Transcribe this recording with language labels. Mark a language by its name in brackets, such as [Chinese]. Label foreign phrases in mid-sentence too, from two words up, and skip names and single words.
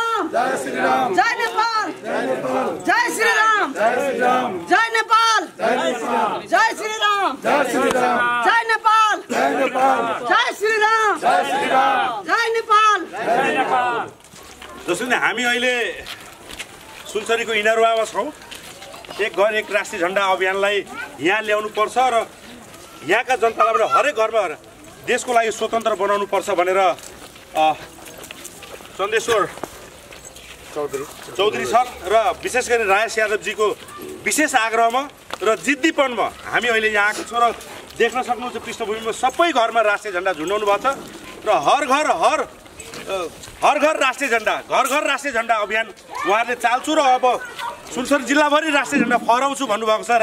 [Nepali] जय श्री राम जय नेपाल जय श्री राम जय नेपाल जय श्री राम जय नेपाल जय श्री राम जय नेपाल जसरी नै हामी अहिले सुनसरीको इनरुवामा छौँ। एक घर एक राष्ट्रिय झण्डा अभियानलाई यहाँ ल्याउनु पर्छ र यहाँका जनतालाई पनि हरेक घरमा देशको लागि स्वतन्त्र बनाउनु पर्छ भनेर चन्देश्वर चौधरी सर र विशेष गरी राजेश यादवजीको विशेष आग्रहमा र जिद्दीपनमा हामी अहिले यहाँ आएको छौँ र देख्न सक्नुहुन्छ पृष्ठभूमिमा सबै घरमा राष्ट्रिय झण्डा झुन्डाउनु भएको छ र हर घर राष्ट्रिय झण्डा घर घर राष्ट्रिय झण्डा अभियान उहाँहरूले चाल्छु र अब सुनसरी जिल्लाभरि राष्ट्रिय झण्डा फहराउँछु भन्नुभएको छ।